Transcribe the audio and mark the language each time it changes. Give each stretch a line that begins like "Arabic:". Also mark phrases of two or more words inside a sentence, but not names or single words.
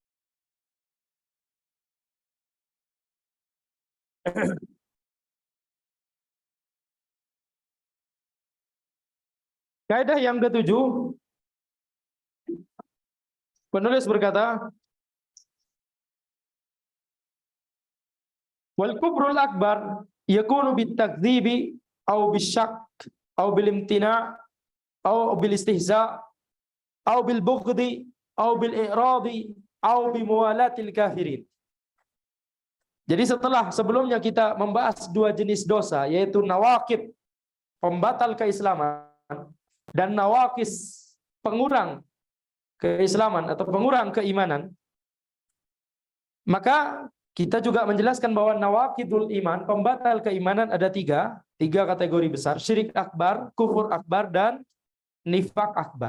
Indonesian: Kaidah yang ketujuh, penulis berkata,
Arabic: والكبر أكبر يكون بالتكذيب أو بالشك أو بالامتناع أو بالاستهزاء أو بالبغض أو بالإعراض أو بموالاة الكافرين.
Indonesian: Jadi sebelumnya kita membahas dua jenis dosa, yaitu nawaqid, pembatal keislaman, dan nawaqis, pengurang keislaman atau pengurang keimanan. Maka kita juga menjelaskan bahwa
Arabic: نواقض الإيمان,
Indonesian: pembatal keimanan ada tiga kategori besar: syirik akbar, kufur akbar, dan nifak akbar.